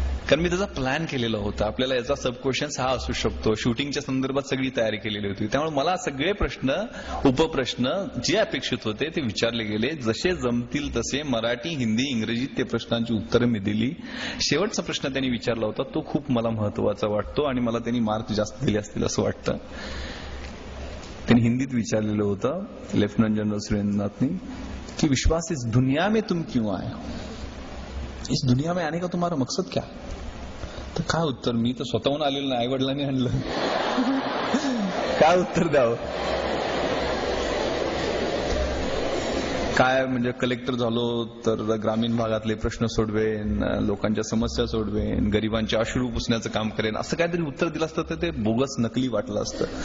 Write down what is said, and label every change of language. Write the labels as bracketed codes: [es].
[mr] कारण मी त्याचा प्लॅन केलेला होता, आपल्याला याचा सब क्वेश्चन्स हा असू शकतो, शूटिंगच्या संदर्भात सगळी तयारी केलेली होती. त्यामुळे मला सगळे प्रश्न उपप्रश्न जे अपेक्षित होते ते विचारले गेले, जसे जमतील तसे मराठी हिंदी इंग्रजीत ते प्रश्नांची उत्तरं मी दिली. शेवटचा प्रश्न त्यांनी विचारला होता तो खूप मला महत्वाचा वाटतो आणि मला त्यांनी मार्क जास्त दिले असतील असं वाटतं. त्यांनी हिंदीत विचारलेलं होतं लेफ्टनंट जनरल सुरेंद्रनाथनी [hi] की विश्वास इस दुनिया में तुम क्यों आए, इस दुनिया में आने का तुम्हारा मकसद क्या. [mr] तर काय उत्तर, मी तर स्वतःहून आलेलं नाही, आईवडिलांनी आणलं. काय उत्तर द्यावं. काय म्हणजे कलेक्टर झालो तर ग्रामीण भागातले प्रश्न सोडवेन, लोकांच्या समस्या सोडवेन, गरिबांचे अश्रू पुसण्याचं काम करेन, असं काहीतरी उत्तर दिलं असतं तर ते बोगस नकली वाटलं असतं.